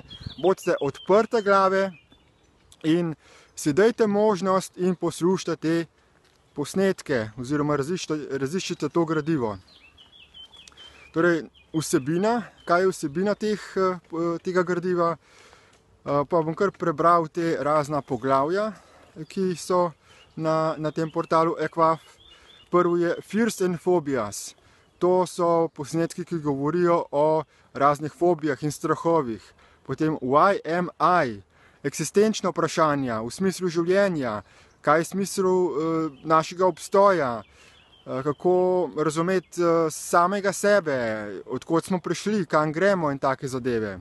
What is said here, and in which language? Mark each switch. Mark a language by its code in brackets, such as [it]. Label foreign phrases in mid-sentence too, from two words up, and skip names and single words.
[sl] Bodite odprte glave in si dajte možnost in poslušajte te posnetke oziroma raziščite to gradivo. Torej, vsebina, kaj je vsebina tega gradiva, pa bom kar prebral te razna poglavja, ki so na tem portalu EQUAF. Prvo je Fears and Phobias. To so posnetki, ki govorijo o raznih fobijah in strahovih. Potem Why am I? Eksistenčna vprašanja v smislu življenja, kaj je smislu našega obstoja, kako razumeti samega sebe, od kod smo prišli, kam gremo in take zadeve.